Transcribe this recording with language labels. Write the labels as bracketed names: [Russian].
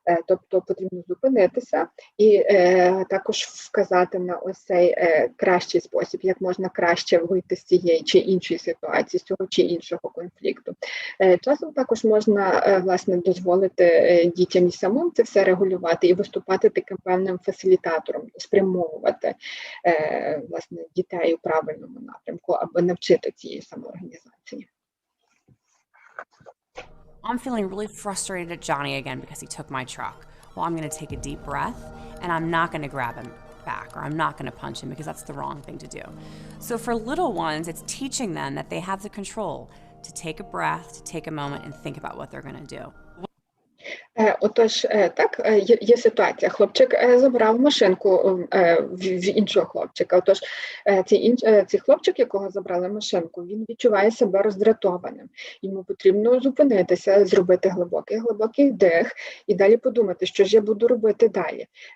[Ukrainian] Тобто потрібно зупинитися і також вказати на ось цей кращий спосіб, як можна краще вийти з цієї чи іншої ситуації, з цього чи іншого конфлікту. Часом також можна, власне, дозволити дітям і самим це все регулювати і виступати таким певним фасилітатором, спрямовувати, власне, дітей у правильному напрямку, аби навчити цієї самоорганізації. [English] I'm feeling really frustrated at Johnny again because he took my truck. Well, I'm going to take a deep breath and I'm not going to grab him back, or I'm not going to punch him because that's the wrong thing to do. So for little ones, it's teaching them that they have the control to take a breath, to take a moment and think about what they're going to do. [Ukrainian] Отож, так, є ситуація. Хлопчик забрав машинку в іншого хлопчика. Отож, цей хлопчик, якого забрали машинку, він відчуває себе роздратованим. Йому потрібно зупинитися, зробити глибокий вдих і далі подумати, що ж я буду робити далі.